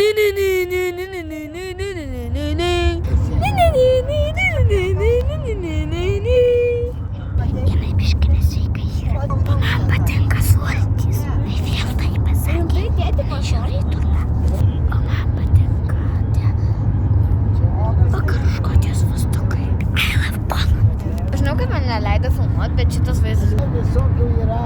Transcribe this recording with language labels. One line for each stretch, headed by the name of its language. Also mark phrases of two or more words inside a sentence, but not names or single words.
Lithuanian: Jinai biškai nesveikai yra. Man patinka sultys. Tai vėl tai pasakė. Žiūrėk, turna. O man patinka tie vakarų Škotijos vastukai.
English: I love Poland.
Lithuanian: Aš žinau, kad man neleido filmuoti, bet šitas vaizdas visokių yra.